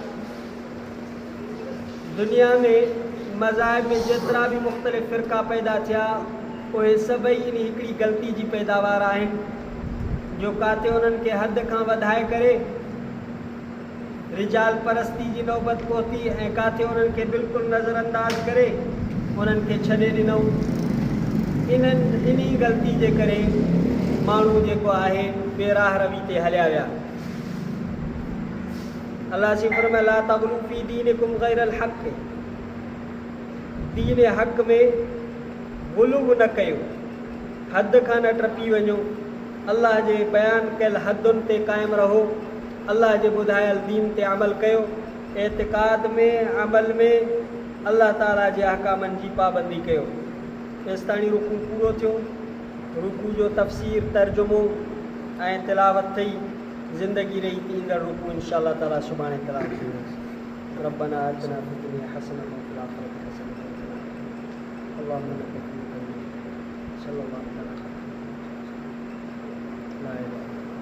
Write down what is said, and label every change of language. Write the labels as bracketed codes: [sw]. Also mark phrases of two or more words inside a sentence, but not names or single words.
[sd] दुनिया में मज़ाहिब में जेतिरा बि मुख़्तलिफ़ फ़िरक़ा पैदा थिया, उहे सभई इन हिकिड़ी ग़लती जी पैदावार आहिनि जो काथे उन्हनि खे हद खां वधाए करे रिजाल परस्ती जी नौबत पहुती ऐं काथे उन्हनि खे बिल्कुलु नज़रअंदाज करे उन्हनि खे छॾे ॾिनऊं। इन्ही ग़लती जे करे माण्हू जेको आहे बेराह रवी ते हलिया विया। अल्लाह जी फरमाए [ar] لا تغلوا في دينكم غير الحق. [sd] दीन हक़ में गुलूब न कयो, हद खां न टपी वञो, अल्लाह जे बयान कयल हदुनि ते क़ाइमु रहो, अल्लाह जे ॿुधायल दीन ते अमल कयो, एतिक़ाद में अमल में अल्लाह ताला जे अहकामनि जी पाबंदी कयो। तेसिताणी रुकू पूरो थियो। रुकू जो तफ़सीर तर्जुमो ऐं तिलावत थी ज़िंदगी रही थी ईंदड़ रुकू इंशाअल्लाह ताला सुभाणे तिलावत थींदसि। [ar] ربنا آتنا في الدنيا حسنة وفي الآخرة حسنة وقنا عذاب النار. اللهم لك صلى الله عليه وسلم. لا إله